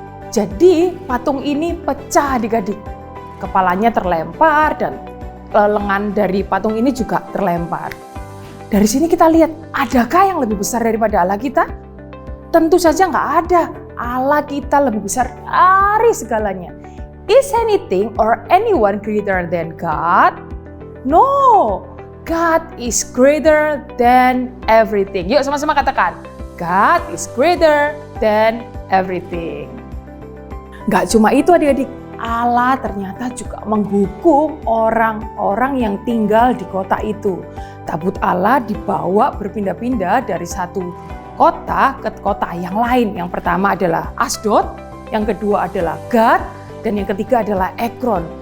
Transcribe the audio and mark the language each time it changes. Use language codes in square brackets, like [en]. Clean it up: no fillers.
[id] Jadi patung ini pecah adik-adik. Kepalanya terlempar dan lengan dari patung ini juga terlempar. Dari sini kita lihat, adakah yang lebih besar daripada Allah kita? Tentu saja nggak ada. Allah kita lebih besar dari segalanya. [en] Is anything or anyone greater than God? No, God is greater than everything. [id] Yuk sama-sama katakan, [en] God is greater than everything. [id] Gak cuma itu adik-adik, Allah ternyata juga menghukum orang-orang yang tinggal di kota itu. Tabut Allah dibawa berpindah-pindah dari satu kota ke kota yang lain. Yang pertama adalah Asdod, yang kedua adalah Gad, dan yang ketiga adalah Ekron.